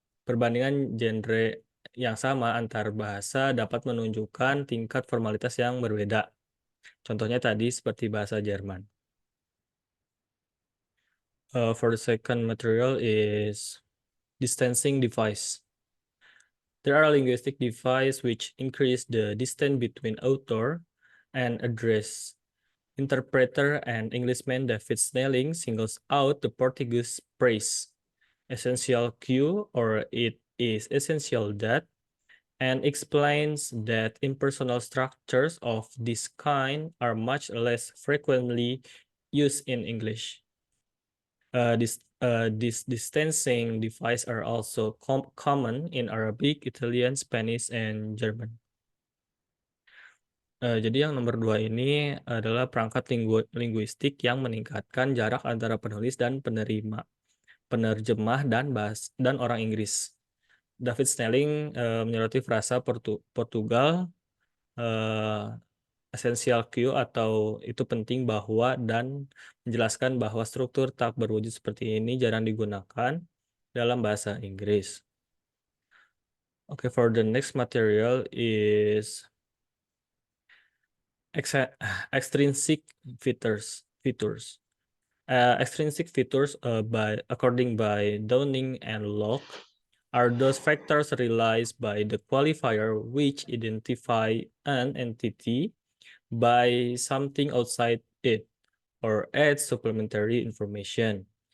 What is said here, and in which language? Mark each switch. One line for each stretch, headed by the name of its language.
Indonesian: Perbandingan genre yang sama antar bahasa dapat menunjukkan tingkat formalitas yang berbeda. Contohnya tadi seperti bahasa Jerman.
English: For the second material is distancing device. There are linguistic devices which increase the distance between author and address. Interpreter and Englishman David Snelling singles out the Portuguese phrase, essential Q, or it is essential that, and explains that impersonal structures of this kind are much less frequently used in English. These distancing devices are also common in Arabic, Italian, Spanish, and German.
Indonesian: Jadi yang nomor 2 ini adalah perangkat linguistik yang meningkatkan jarak antara penulis dan penerjemah dan orang Inggris. David Snelling menyoroti frasa Portugal essential Q atau itu penting bahwa dan menjelaskan bahwa struktur tak berwujud seperti ini jarang digunakan dalam bahasa Inggris.
English: Okay, for the next material is extrinsic features. Extrinsic features according by Downing and Locke are those factors realized by the qualifier which identify an entity by something outside it or add supplementary information.